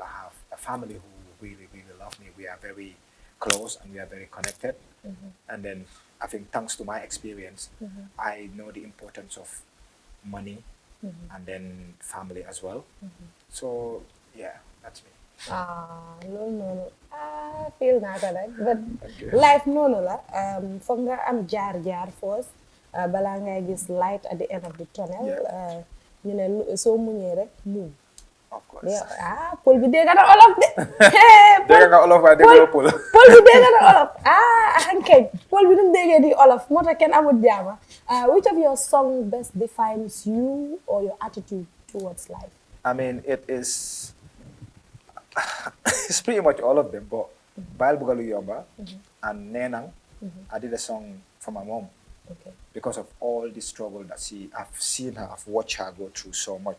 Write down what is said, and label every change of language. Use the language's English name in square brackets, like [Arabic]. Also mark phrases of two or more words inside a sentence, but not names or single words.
[English] I have a family who really, really love me. We are very close and we are very connected. And then I think thanks to my experience, I know the importance of money and then family as well. So, yeah, that's me. [Wolof] No. Feel naa ko nag [English] but life [Wolof] noonu la foog nga am jaar-jaar first balaa ngay gis [English] light at the end of the tunnel. Yeah. [Wolof] ñu ne soo muñee rek muñ. [English] Of course. [Wolof] Pël bi dégg na olof de. dégg nga olof waaye dégguloo pël. Pël bi dégg na olof ankay pël bi nu mu déggee di olof moo tax kenn amul jaama. [English] Which of your song best defines you or your attitude towards life? I mean, it's pretty much all of them, but Baal Bugalu Yomba and Nenang, I did a song for my mom. Okay. Because of all the struggle that I've seen her, I've watched her go through so much.